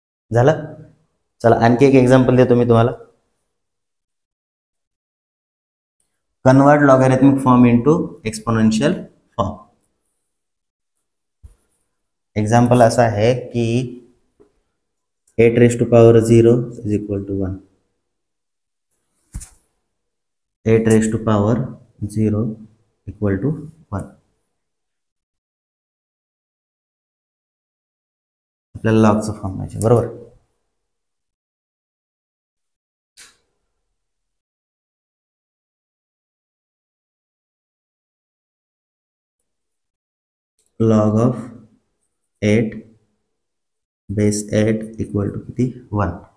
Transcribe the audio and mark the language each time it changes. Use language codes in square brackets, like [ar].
[mr] झालं. चला आणखी एक एक्झाम्पल देतो मी तुम्हाला. [en] Convert logarithmic form into exponential form. [mr] Example असं आहे की [en] 8 raised to power 0 is equal to 1. 8 raised to power 0 equal to 1. [mr] आपल्याला लॉगचं फॉर्म पाहिजे, बरोबर. [en] Log of 8 base 8 equal to किती 1.